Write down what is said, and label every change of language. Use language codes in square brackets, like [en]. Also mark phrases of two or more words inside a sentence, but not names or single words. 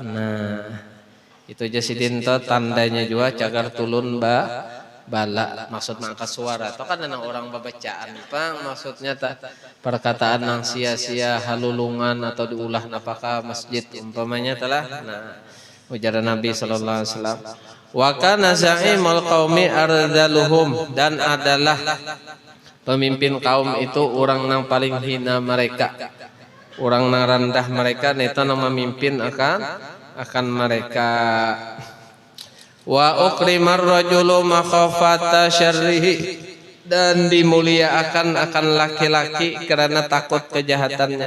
[bjn] Nah, itu jasidin itu tandanya juga cagar tulun bala maksud mengangkat suara itu kan orang babacaan pang maksudnya tak perkataan nang sia-sia halulungan atau diulah napaka masjid umpamanya telah ujar Nabi [ar] صلى الله عليه وسلم وكان زعيم القوم أرذلهم [bjn] dan adalah pemimpin kaum itu orang nang paling hina mereka orang nang rendah mereka neta nang memimpin akan mereka. [ar] وأكرم الرجل مخافة شره [bjn] dan dimuliakan akan laki-laki karena takut kejahatannya.